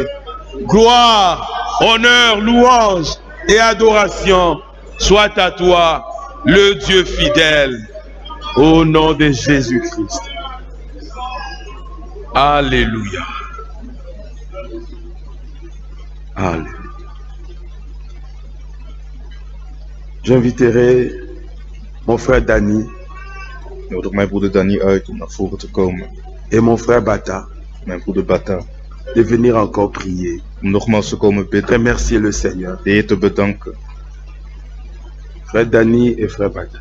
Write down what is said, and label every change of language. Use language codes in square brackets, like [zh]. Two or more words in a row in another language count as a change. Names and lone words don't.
[fr] Gloire, honneur, louange et adoration soit à toi, le Dieu fidèle, au nom de Jésus-Christ. Alléluia. Alléluia. J'inviterai mon frère Danny. [nl] Ik nodig mijn broeder Danny uit om naar voren te komen. [fr] Et mon frère Bata, [nl] Mijn broeder Bata. [fr] de venir encore prier. [nl] Om nogmaals te komen bidden. [fr] Remercier le Seigneur. [nl] De Heer te bedanken. [fr] Frère Danny et frère Bata.